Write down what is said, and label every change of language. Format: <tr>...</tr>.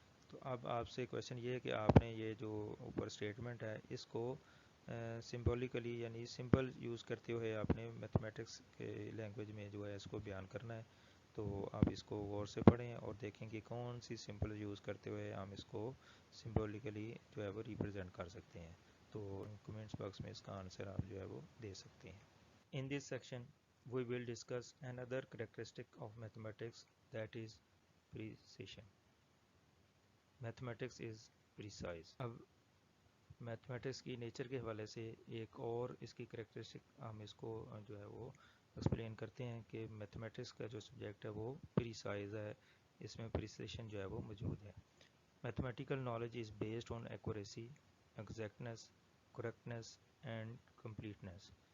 <ur>تو اب آپ سے کویشچن یہ ہے کہ آپ نے یہ جو اوپر اسٹیٹمنٹ ہے اس کو سمبولیکلی یعنی سمبل یوز کرتے ہوئے آپ نے میتھمیٹکس کے لینگویج میں جو ہے اس کو بیان کرنا ہے. تو آپ اس کو غور سے پڑھیں اور دیکھیں کہ کون سی سمبل یوز کرتے ہوئے ہم اس کو سمبولیکلی جو ہے وہ ریپرزینٹ کر سکتے ہیں. تو کمنٹس باکس میں اس کا آنسر آپ جو ہے وہ دے سکتے ہیں.</ur> <en>In this section, we will discuss another characteristic of mathematics, that is precision. Mathematics is precise.</en> <ur>اب میتھمیٹکس کی نیچر کے حوالے سے ایک اور اس کی کریکٹرسٹک ہم اس کو جو ہے وہ ایکسپلین کرتے ہیں کہ میتھمیٹکس کا جو سبجیکٹ ہے وہ پریسائز ہے. اس میں پریسیشن جو ہے وہ موجود ہے.</ur> <en>Mathematical knowledge is based on accuracy, exactness, correctness and completeness.</en>